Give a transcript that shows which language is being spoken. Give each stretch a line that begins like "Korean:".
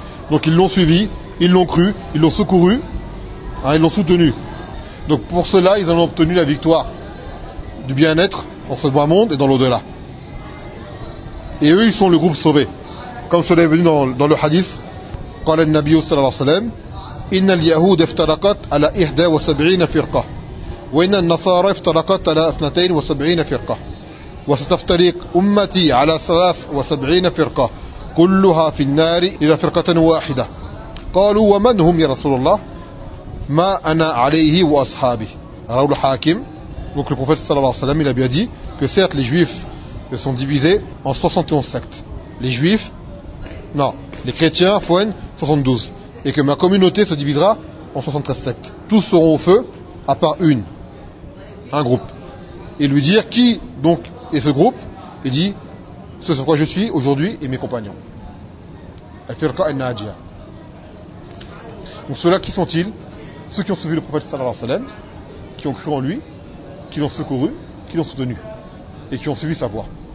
French: Donc ils l'ont suivi, ils l'ont cru, ils l'ont secouru, hein, ils l'ont soutenu. Donc pour cela, ils ont obtenu la victoire du bien-être dans ce bas monde et dans l'au-delà. Et eux, ils sont le groupe sauvé. Comme cela est venu dans le hadith.
Arabic: قال النبي صلى الله عليه وسلم إن اليهود افترقت على 71 فرقة وإن النصارى افترقت على 72 فرقة وستفترق أمتي على 73 فرقة كلها في النار إلى فرقة واحدة قالوا ومن هم يا رسول الله ما أنا عليه وأصحابي رواه الحاكم
French: donc le prophète صلى الله عليه وسلم il a bien dit que certes les juifs sont divisés en 71 sectes les juifs Non, les chrétiens, Fouen, 72. Et que ma communauté se divisera en 73 sectes. Tous seront au feu, à part une. Un groupe. Et lui dire, qui donc est ce groupe ? Il dit, ce sur quoi je suis aujourd'hui et mes compagnons. Al-Firqa al-Najia. Donc ceux-là, qui sont-ils ? Ceux qui ont suivi le prophète sallallahu alayhi wa sallam, qui ont cru en lui, qui l'ont secouru, qui l'ont soutenu. Et qui ont suivi sa voie.